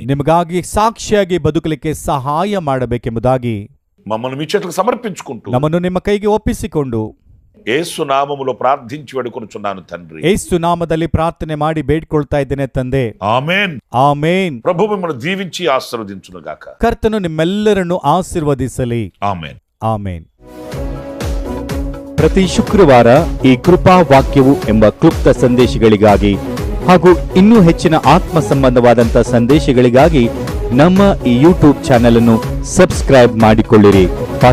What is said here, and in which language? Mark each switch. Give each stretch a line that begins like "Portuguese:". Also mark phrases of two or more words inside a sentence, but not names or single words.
Kannada: ನಿಮಗಾಗಿ ಸಾಕ್ಷಿಯಾಗಿ ಬದುಕಲಿಕ್ಕೆ ಸಹಾಯ ಮಾಡಬೇಕೆಂಬುದಾಗಿ
Telugu: మమ్మల్ని మీ చేతులకు సమర్పించుకుంటూ,
Kannada: ನಮ್ಮನ್ನು ನಿಮ್ಮ ಕೈಗೆ ಒಪ್ಪಿಸಿಕೊಂಡು
Telugu: యేసు నామములో ప్రార్థించి వేడుకొనుచున్నాను తండ్రి.
Kannada: ಯೇಸು ನಾಮದಲ್ಲಿ ಪ್ರಾರ್ಥನೆ ಮಾಡಿ ಬೇಡಿಕೊಳ್ತಾ ಇದ್ದೇನೆ ತಂದೆ. ಆಮೆನ್. ಆಮೇನ್.
Telugu: ప్రభు మిమ్మల్ని దీవించి ఆశీర్వదించును గాక.
Kannada: ಕರ್ತನು ನಿಮ್ಮೆಲ್ಲರನ್ನು ಆಶೀರ್ವದಿಸಲಿ. ಆಮೆನ್. ಆಮೇನ್. ಪ್ರತಿ ಶುಕ್ರವಾರ ಈ ಕೃಪಾ ವಾಕ್ಯವು ಎಂಬ ಕ್ಲುಪ್ತ ಸಂದೇಶಗಳಿಗಾಗಿ ಹಾಗೂ ಇನ್ನೂ ಹೆಚ್ಚಿನ ಆತ್ಮ ಸಂಬಂಧವಾದಂಥ ಸಂದೇಶಗಳಿಗಾಗಿ ನಮ್ಮ ಈ ಯೂಟ್ಯೂಬ್ ಚಾನೆಲ್ ಅನ್ನು ಸಬ್ಸ್ಕ್ರೈಬ್ ಮಾಡಿಕೊಳ್ಳಿರಿ.